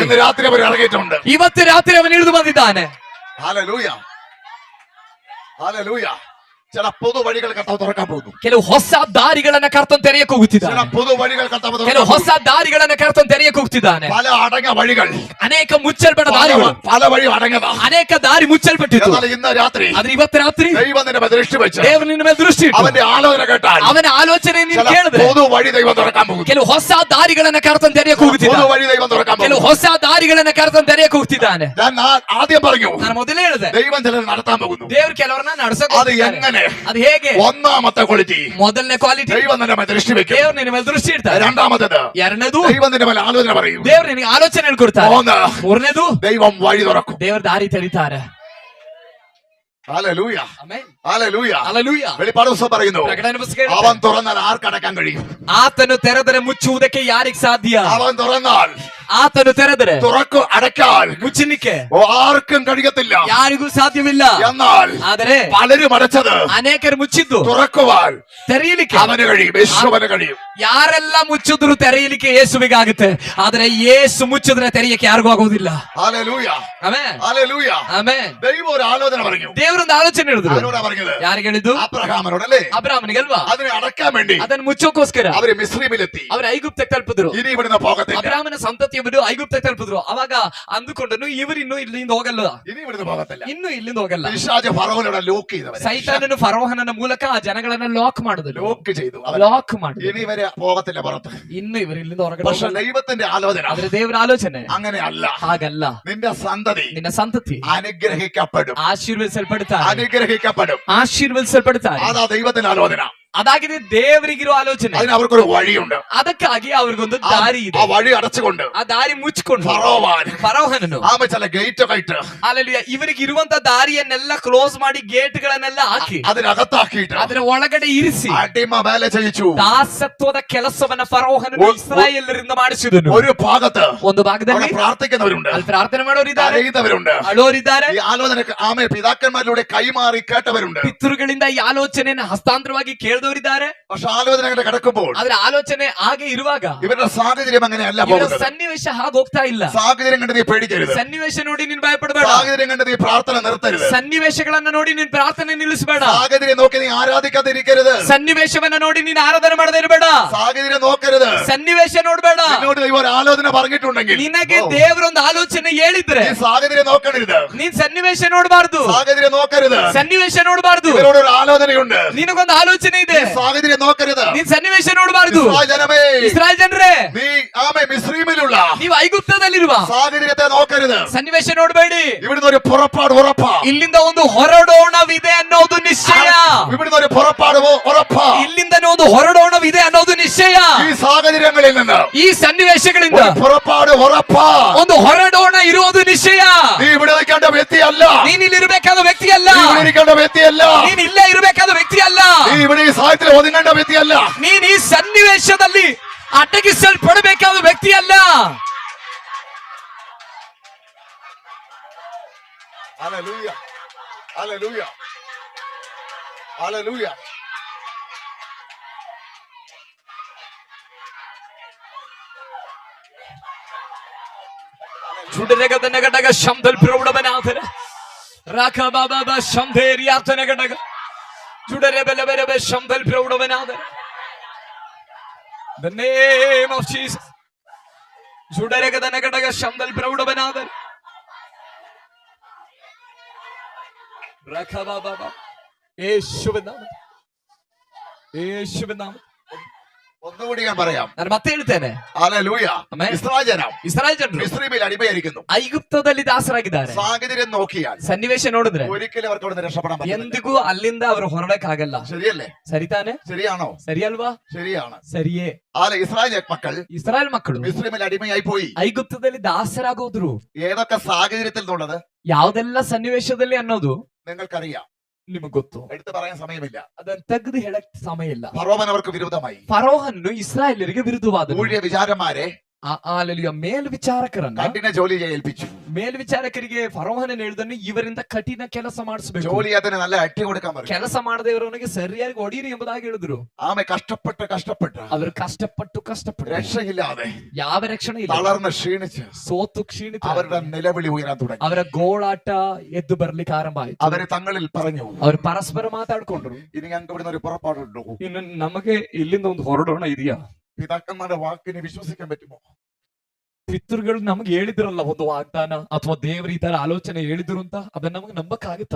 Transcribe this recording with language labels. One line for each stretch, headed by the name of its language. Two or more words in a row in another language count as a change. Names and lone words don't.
Malayalam: ഇന്ന് രാത്രി അവർ ഇറങ്ങിയിട്ടുണ്ട്.
Kannada: ಇವತ್ತು ರಾತ್ರಿ ಅವನು ಇಳಿದು ಬಂದಿದ್ದಾನೆ.
Malayalam: ഹല്ലേലൂയ, ഹല്ലേലൂയ. ചില പൊതു വഴികൾ കർത്താവ് തുറക്കാൻ പോകുന്നു.
Kannada: ಕೆಲವು ಹೊಸ ದಾರಿಗಳನ್ನ ಕರ್ತನ್ ತೆರೆಯಕ್ಕೆ
Malayalam: ചില
Kannada: ಹೋಗುತ್ತಿದ್ದಾನೆ.
Malayalam: പൊതു വഴികൾ കർത്താവ് തുറക്കാൻ
Kannada: ಕೆಲವು ಹೊಸ
Malayalam: പോകുന്നു.
Kannada: ದಾರಿಗಳನ್ನ ಕರ್ತನ್ ತೆರೆಯಕ್ಕೆ ಹೋಗ್ತಿದ್ದಾನೆ.
Malayalam: പല അടങ്ങ വഴികൾ,
Kannada: ಅನೇಕ ಮುಚ್ಚಲ್ಪಟ್ಟ ದಾರಿಗಳು,
Malayalam: പല വഴി അടങ്ങതാ.
Kannada: ಅನೇಕ ದಾರಿ ಮುಚ್ಚಲ್ಪಟ್ಟಿತ್ತು.
Malayalam: എന്നാൽ ഇന്ന് രാത്രി
Kannada: ಆದ್ರೆ ಇವತ್ತು ರಾತ್ರಿ
Malayalam: ദൈവം നിന്റെ മേൽ ദൃഷ്ടി വെച്ച്
Kannada: ದೇವರು ನಿನ್ನ ಮೇಲೆ ದೃಷ್ಟಿ ಇಟ್ಟು
Malayalam: അവന്റെ ആലോചന കേട്ടാൽ
Kannada: ಅವನ ಆಲೋಚನೆ ನೀನು
Malayalam: ചില
Kannada: ಕೇಳಿದ್ರೆ
Malayalam: പൊതു വഴി ദൈവം തുറക്കാൻ പോകുന്നു.
Kannada: ಕೆಲವು ಹೊಸ ದಾರಿಗಳನ್ನ ಕರ್ತನ್ ತೆರೆಯಕ್ಕೆ
Malayalam: പൊതു
Kannada: ಹೋಗುತ್ತಿದ್ದಾನೆ.
Malayalam: വഴി ദൈവം തുറക്കാൻ
Kannada: ಕೆಲವು
Malayalam: പോകുന്നു.
Kannada: ಹೊಸ ದಾರಿಗಳನ್ನ ಕರ್ತನ್ ತೆರೆಯಕ್ಕೆ ಹೋಗ್ತಿದ್ದಾನೆ.
Malayalam: ഞാൻ ആദ്യം പറഞ്ഞു,
Kannada: ನಾನು ಮೊದಲೇ ಹೇಳಿದೆ,
Malayalam: ദൈവം ചിലർ നടത്താൻ പോകുന്നു.
Kannada: ದೇವ್ರು ಕೆಲವರನ್ನ ನಡ್ಸಕ್
Malayalam: അത് എങ്ങനെ?
Kannada: ಅದು ಹೇಗೆ?
Malayalam: ഒന്നാമത്തെ ക്വാളിറ്റി,
Kannada: ಮೊದಲನೇ ಕ್ವಾಲಿಟಿ
Malayalam: ദൈവം നിന്റെ മേൽ ദൃഷ്ടി വെക്കും.
Kannada: ದೇವ್ರು ನಿನ್ನ ಮೇಲೆ ದೃಷ್ಟಿ ಇಡ್ತಾರೆ.
Malayalam: രണ്ടാമത്തേത്,
Kannada: ಎರಡನೇದು
Malayalam: ദൈവം നിന്റെ മേൽ ആലോചന പറയും.
Kannada: ದೇವ್ರು ನಿನಗೆ ಆಲೋಚನೆ ಹೇಳ್ಕೊಡ್ತಾರೆ.
Malayalam: മൂന്ന്,
Kannada: ಮೂರನೇದು
Malayalam: ദൈവം വഴി തുറക്കും.
Kannada: ದೇವ್ರ ದಾರಿ ತೆರೀತಾರೆ.
Malayalam: ഹല്ലേലൂയ,
Kannada: ಆಮೆನ್.
Malayalam: ഹല്ലേലൂയ.
Kannada: ಹಲ್ಲೆಲೂಯ.
Malayalam: വെളിപ്പാട് പുസ്തകം പറയുന്നു,
Kannada: ಪ್ರಕಟಣೆ ಪುಸ್ತಕ ಹೇಳುತ್ತೆ,
Malayalam: അവൻ തുറന്നാൽ ആർക്കടക്കാൻ കഴിയും?
Kannada: ಆತನು ತೆರೆದರೆ ಮುಚ್ಚುವುದಕ್ಕೆ ಯಾರಿಗೆ ಸಾಧ್ಯ?
Malayalam: അവൻ തുറന്നാൽ,
Kannada: ಆತನು ತೆರೆದರೆ
Malayalam: അടയ്ക്കാൻ
Kannada: ಮುಚ್ಚಲಿಕ್ಕೆ
Malayalam: ആർക്കും കഴിയത്തില്ല.
Kannada: ಯಾರಿಗೂ ಸಾಧ್ಯವಿಲ್ಲ.
Malayalam: എന്നാൽ
Kannada: ಆದರೆ
Malayalam: പലരും അടച്ചത്
Kannada: ಅನೇಕರು ಮುಚ್ಚಿದ್ದು
Malayalam: തുറക്കുവാൻ
Kannada: ತೆರೆಯಲಿಕ್ಕೆ
Malayalam: അവന് കഴിയും, യേശുവിന് കഴിയും.
Kannada: ಯಾರೆಲ್ಲ ಮುಚ್ಚಿದ್ರು ತೆರೆಯಲಿಕ್ಕೆ ಯೇಸುವಿಗಾಗುತ್ತೆ. ಆದ್ರೆ ಯೇಸು ಮುಚ್ಚಿದ್ರೆ ತೆರೆಯಕ್ಕೆ ಯಾರಿಗೂ ಆಗೋದಿಲ್ಲ.
Malayalam: ഹല്ലേലൂയ,
Kannada: ಆಮೆನ್.
Malayalam: ഹല്ലേലൂയ.
Kannada: ಆಮೆನ್.
Malayalam: ദൈവം ഒരു ആലോചന പറഞ്ഞു.
Kannada: ದೇವರೊಂದು ಆಲೋಚನೆ ಹೇಳಿದ್ರು.
Malayalam: ആരോടാ പറഞ്ഞത്?
Kannada: ಯಾರಿಗೆ ಹೇಳಿದ್ದು?
Malayalam: അബ്രഹാമിനോടല്ലേ?
Kannada: ಅಬ್ರಾಹ್ಮನಿಗಲ್ವಾ?
Malayalam: അതിനെ അടക്കാൻ വേണ്ടി
Kannada: ಅದನ್ನು ಮುಚ್ಚೋಕೋಸ್ಕರ
Malayalam: അവര് മിസ്രൈമിലെത്തി.
Kannada: ಅವರು ಐಗುಪ್ತಕ್ಕೆ ತಲುಪಿದ್ರು.
Malayalam: ഇനി ഇവിടുന്ന് പോകത്തില്ല,
Kannada: ಅಬ್ರಾಹ್ಮನ ಸಂತತಿಯವರು ಐಗುಪ್ತಕ್ಕೆ ತಲುಪಿದ್ರು. ಅವಾಗ ಅಂದುಕೊಂಡನು ಇವರಿನ್ನು ಇಲ್ಲಿಂದ ಹೋಗಲ್ಲ,
Malayalam: ഇനി ഇവിടുന്ന് പോകത്തില്ല.
Kannada: ಇನ್ನು ಇಲ್ಲಿಂದ ಹೋಗಲ್ಲ.
Malayalam: പിശാച് ഫറവോനോട് ലോക്ക് ചെയ്തവരെ,
Kannada: ಸೈತಾನನು ಫರೋಹನನ ಮೂಲಕ ಆ ಜನಗಳನ್ನ ಲಾಕ್ ಮಾಡಿದ್ರು.
Malayalam: ലോക്ക് ചെയ്തു.
Kannada: ಲಾಕ್ ಮಾಡಿದ್ರು.
Malayalam: ഇനി ഇവര് പോകത്തില്ല പുറത്ത്.
Kannada: ಇನ್ನು ಇವರು ಇಲ್ಲಿಂದ ಹೊರಗಡೆ
Malayalam: പക്ഷെ
Kannada: ಹೋಗಲ್ಲ.
Malayalam: ദൈവത്തിന്റെ ആലോചന
Kannada: ಆದ್ರೆ ದೇವರ ಆಲೋಚನೆ
Malayalam: അങ്ങനെയല്ല.
Kannada: ಹಾಗಲ್ಲ.
Malayalam: നിന്റെ സന്തതി
Kannada: ನಿನ್ನ ಸಂತತಿ
Malayalam: അനുഗ്രഹിക്കപ്പെടും,
Kannada: ಆಶೀರ್ವದಿಸಲ್ಪಡ್ತಾರೆ,
Malayalam: അനുഗ്രഹിക്കപ്പെടും.
Kannada: ಆಶೀರ್ವದಿಸಲ್ಪಡ್ತಾರೆ.
Malayalam: അതാ ദൈവത്തിന്റെ ആലോചന.
Kannada: ಅದಾಗಿದೆ ದೇವರಿಗಿರೋ ಆಲೋಚನೆ.
Malayalam: അതിന് അവർക്കൊരു വഴിയുണ്ട്.
Kannada: ಅದಕ್ಕಾಗಿ ಅವ್ರಿಗೊಂದು ದಾರಿ ಇದೆ.
Malayalam: ആ വഴി അടച്ചുകൊണ്ട്
Kannada: ಆ ದಾರಿ ಮುಚ್ಚಿಕೊಂಡು ಫರೋಹನನು
Malayalam: ആമ ചില ഗേറ്റ് കയറ്റ്
Kannada: ಅಲ್ಲಲ್ಲಿ ಇವರಿಗೆ ಇರುವಂತ ದಾರಿಯನ್ನೆಲ್ಲ ಕ್ಲೋಸ್ ಮಾಡಿ ಗೇಟ್ ಗಳನ್ನೆಲ್ಲ ಹಾಕಿ
Malayalam: അതിനകത്താക്കിയിട്ട്
Kannada: ಅದರ ಒಳಗಡೆ ಇರಿಸಿ
Malayalam: അടിമ വേല ചെയ്യിച്ചു.
Kannada: ದಾಸತ್ವದ ಕೆಲಸವನ್ನ ಫರೋಹನನು ಇಸ್ರಾಯೇಲರಿಂದ ಮಾಡಿಸಿದನು.
Malayalam: ഒരു ഭാഗത്ത്
Kannada: ಒಂದು ಭಾಗದಲ್ಲಿ
Malayalam: അവിടെ പ്രാർത്ഥിക്കുന്നവരുണ്ട്,
Kannada: ಅಲ್ಲಿ ಪ್ರಾರ್ಥನೆ ಮಾಡೋರಿದ್ದಾರೆ,
Malayalam: കരയുന്നവരുണ്ട്,
Kannada: ಅಳೋರಿದ್ದಾರೆ,
Malayalam: ഈ ആലോചന ആമ പിതാക്കന്മാരിലൂടെ കൈമാറി കേട്ടവരുണ്ട്.
Kannada: ಪಿತೃಗಳಿಂದ ಈ ಆಲೋಚನೆಯನ್ನು ಹಸ್ತಾಂತರವಾಗಿ ಕೇಳಿದವರಿದ್ದಾರೆ. ಇರುವಂತವರಿದ್ದಾರೆ.
Malayalam: പക്ഷെ ആലോചന അങ്ങനെ കിടക്കുമ്പോൾ
Kannada: ಆದ್ರೆ ಆಲೋಚನೆ ಹಾಗೆ ಇರುವಾಗ
Malayalam: ഇവരുടെ സാഹചര്യം അങ്ങനെയല്ല
Kannada: ಇವರ
Malayalam: പോകുന്നത്.
Kannada: ಸನ್ನಿವೇಶ ಹಾಗೆ ಹೋಗ್ತಾ ಇಲ್ಲ.
Malayalam: സാഹചര്യം കണ്ട് നീ പേടിക്കരുത്.
Kannada: ಸನ್ನಿವೇಶ ನೋಡಿ ನೀನ್ ಭಯಪಡಬೇಡ.
Malayalam: സാഹചര്യം കണ്ട് നീ പ്രാർത്ഥന നിർത്തരുത്.
Kannada: ಸನ್ನಿವೇಶಗಳನ್ನ ನೋಡಿ ನೀನ್ ಪ್ರಾರ್ಥನೆ ನಿಲ್ಲಿಸಬೇಡ.
Malayalam: സാഹചര്യം നോക്കി നീ ആരാധിക്കാതിരിക്കരുത്.
Kannada: ಸನ್ನಿವೇಶವನ್ನ ನೋಡಿ ನೀನ್ ಆರಾಧನೆ ಮಾಡದೇ ಇರಬೇಡ.
Malayalam: സാഹചര്യം നോക്കരുത്.
Kannada: സನ್ನಿವೇಶ ನೋಡ್ಬೇಡ.
Malayalam: നിന്നോട് ദൈവം ഒരു ആലോചന പറഞ്ഞിട്ടുണ്ടെങ്കിൽ
Kannada: ನಿನಗೆ ದೇವರೊಂದು ಆಲೋಚನೆ ಹೇಳಿದ್ರೆ
Malayalam: നീ സാഹചര്യം നോക്കരുത്.
Kannada: ನೀನ್ ಸನ್ನಿವೇಶ ನೋಡಬಾರ್ದು.
Malayalam: സാഹചര്യം നോക്കരുത്.
Kannada: ಸನ್ನಿವೇಶ ನೋಡಬಾರ್ದು.
Malayalam: ഇവരോട് ഒരു ആലോചനയുണ്ട്.
Kannada: ನಿನಗೊಂದು ಆಲೋಚನೆ ಇದೆ.
Malayalam: നീ സാഹചര്യം നോക്കരുത്.
Kannada: ನೀನ್ ಸನ್ನಿವೇಶ ನೋಡಬಾರ್ದು.
Malayalam: ഇസ്രായേൽ ജനമേ,
Kannada: ಇಸ್ರಾಯೇಲ್ ಜನರೇ,
Malayalam: നീ ആമേ മിസ്രയീമിലുള്ള
Kannada: ನೀವು ಐಗುಪ್ತದಲ್ಲಿರುವ
Malayalam: സാഹചര്യത്തെ നോക്കരുത്.
Kannada: ಸನ್ನಿವೇಶ ನೋಡಬೇಡಿ.
Malayalam: ഇവിടുന്ന് ഒരു പുറപ്പാട് ഉറപ്പാ.
Kannada: ಇಲ್ಲಿಂದ ಒಂದು ಹೊರಡೋಣವಿದೆ ಅನ್ನೋದು ನಿಶ್ಚಯ.
Malayalam: ഇവിടുന്ന് ഒരു പുറപ്പാട് ഉറപ്പാ.
Kannada: ಇಲ್ಲಿಂದ ಒಂದು ಹೊರಡೋಣವಿದೆ ಅನ್ನೋದು ನಿಶ್ಚಯ.
Malayalam: ഈ സാഹചര്യങ്ങളിൽ നിന്ന്
Kannada: ಈ ಸನ್ನಿವೇಶಗಳಿಂದ
Malayalam: ഒരു പുറപ്പാട് ഉറപ്പാ.
Kannada: ಒಂದು ಹೊರಡೋಣ ಇರುವುದು ನಿಶ್ಚಯ.
Malayalam: നീ ഇവിടെ നിൽക്കേണ്ട വ്യക്തിയല്ല.
Kannada: ನೀನ್ ಇಲ್ಲಿ ಇರಬೇಕಾದ ವ್ಯಕ್ತಿಯಲ್ಲ.
Malayalam: നീ ഇവിടെ ഇരിക്കേണ്ട വ്യക്തിയല്ല.
Kannada: ನೀನ್ ಇಲ್ಲೇ ಇರಬೇಕಾದ ವ್ಯಕ್ತಿಯಲ್ಲ.
Malayalam: നീ ഇവിടെ ഈ സാഹചര്യത്തിൽ ഒതുങ്ങേണ്ട വ്യക്തിയല്ല.
Kannada: ನೀನ್ ಈ ಸನ್ನಿವೇಶದಲ್ಲಿ ಅಟಗಿಸಲ್ಪಡಬೇಕಾದ ವ್ಯಕ್ತಿಯಲ್ಲ.
Malayalam: ഹല്ലേലൂയ, ഹല്ലേലൂയ, ഹല്ലേലൂയ. ചുടരകതന ഘടക ശബ്ദൽ പ്രൗഢവനാഥന രാഖ ബാബാ ശബ്ദേരിയാതന ഘടക ചുടരബലബലബ ശബ്ദൽ പ്രൗഢവനാഥന.
English: The name of Jesus. ചുടരകതന ഘടക ശബ്ദൽ പ്രൗഢവനാഥന രാഖ ബാബാ
Malayalam: യേശുവിൻ നാമത്തിൽ, യേശുവിൻ നാമത്തിൽ. ഒന്നുകൂടി ഞാൻ പറയാം.
Kannada: ನಾನು ಮತ್ತೆ ಹೇಳ್ತೇನೆ.
Malayalam: ഹല്ലേലൂയ. ആമേൻ. ഇസ്രായേൽ ജനം
Kannada: ಇಸ್ರಾಯೇಲ್ ಜನರು
Malayalam: മിസ്രയീമിൽ അടിമയായിരിക്കുന്നു.
Kannada: ಐಗುಪ್ತದಲ್ಲಿ ದಾಸರಾಗಿದ್ದಾರೆ.
Malayalam: സാഹചര്യം നോക്കിയാൽ
Kannada: ಸನ್ನಿವೇಶ ನೋಡಿದ್ರೆ
Malayalam: ഒരിക്കലും അവർക്ക് അവിടെ രക്ഷപ്പെടാൻ പറ്റില്ല.
Kannada: ಎಂದಿಗೂ ಅಲ್ಲಿಂದ ಅವರು ಹೊರಡಕ್ಕಾಗಲ್ಲ.
Malayalam: ശരിയല്ലേ?
Kannada: ಸರಿತಾನೆ?
Malayalam: ശരിയാണോ?
Kannada: ಸರಿ ಅಲ್ವಾ?
Malayalam: ശരിയാണ്.
Kannada: ಸರಿಯೇ.
Malayalam: ഇസ്രായേൽ മക്കൾ
Kannada: ಇಸ್ರಾಯೇಲ್ ಮಕ್ಕಳು
Malayalam: മിസ്രയീമിൽ അടിമയായി പോയി.
Kannada: ಐಗುಪ್ತದಲ್ಲಿ ದಾಸರಾಗೋದ್ರು.
Malayalam: ഏതൊക്കെ സാഹചര്യത്തിൽ എന്നുള്ളത്
Kannada: ಯಾವ್ದೆಲ್ಲ ಸನ್ನಿವೇಶದಲ್ಲಿ ಅನ್ನೋದು
Malayalam: നിങ്ങൾക്കറിയാം.
Kannada: ನಿಮಗ್ ಗೊತ್ತು.
Malayalam: എടുത്തു പറയാൻ സമയമില്ല.
Kannada: ಅದನ್ನ ತೆಗೆದು ಹೇಳಕ್ ಸಮಯ ಇಲ್ಲ.
Malayalam: ഫറോവൻ അവർക്ക് വിരുദ്ധമായി.
Kannada: ಫರೋಹನ್ನು ಇಸ್ರಾಯೇಲರಿಗೆ ವಿರುದ್ಧವಾದ
Malayalam: ഊഴിയ വിചാരന്മാരെ
Kannada: ಮೇಲ್ವಿಚಾರಕರನ್ನ
Malayalam: കഠിന ജോലി ഏൽപ്പിച്ചു.
Kannada: ಮೇಲ್ವಿಚಾರಕರಿಗೆ ಫರೋಹನ ಹೇಳಿದನ್ನು ಇವರಿಂದ ಕಠಿಣ ಕೆಲಸ ಮಾಡಿಸಬೇಕು.
Malayalam: ജോലി അതിന് നല്ല അട്ടി കൊടുക്കാൻ പറഞ്ഞു.
Kannada: ಕೆಲಸ ಮಾಡದವರವನಿಗೆ ಸರಿಯಾಗಿ ಹೊಡೀರಿ ಎಂಬುದಾಗಿ ಹೇಳಿದ್ರು.
Malayalam: ആമെ കഷ്ടപ്പെട്ട്
Kannada: ಅವರು ಕಷ್ಟಪಟ್ಟು
Malayalam: രക്ഷയില്ലാതെ
Kannada: ಯಾವ ರಕ್ಷಣೆ ಇಲ್ಲ.
Malayalam: തളർന്ന് ക്ഷീണിച്ച്
Kannada: ಸೋತು ಕ್ಷೀಣಿತ
Malayalam: അവരുടെ നിലവിളി ഉയരാൻ തുടങ്ങി.
Kannada: ಅವರ ಗೋಳಾಟ ಎದ್ದು ಬರ್ಲಿಕ್ಕೆ ಆರಂಭ ಆಯ್ತು.
Malayalam: അവര് തങ്ങളിൽ പറഞ്ഞു,
Kannada: ಅವರು ಪರಸ್ಪರ ಮಾತಾಡ್ಕೊಂಡ್ರು,
Malayalam: ഇനി ഞങ്ങൾക്ക് ഇവിടുന്ന് ഒരു പുറപ്പാടുണ്ടോ?
Kannada: ಇನ್ನು ನಮಗೆ ಇಲ್ಲಿಂದ ಒಂದು ಹೊರಡೋಣ ಇದೆಯಾ?
Malayalam: പിതാക്കന്മാരുടെ വാക്കിനെ വിശ്വസിക്കാൻ പറ്റുമോ?
Kannada: ಪಿತೃಗಳು ನಮ್ಗೆ ಹೇಳಿದ್ರಲ್ಲ ಒಂದು ವಾಗ್ದಾನ ಅಥವಾ ದೇವರು ಈ ತರ ಆಲೋಚನೆ ಹೇಳಿದ್ರು ಅಂತ, ಅದನ್ನ ನಮಗೆ ನಂಬಕ್ಕಾಗುತ್ತಾ?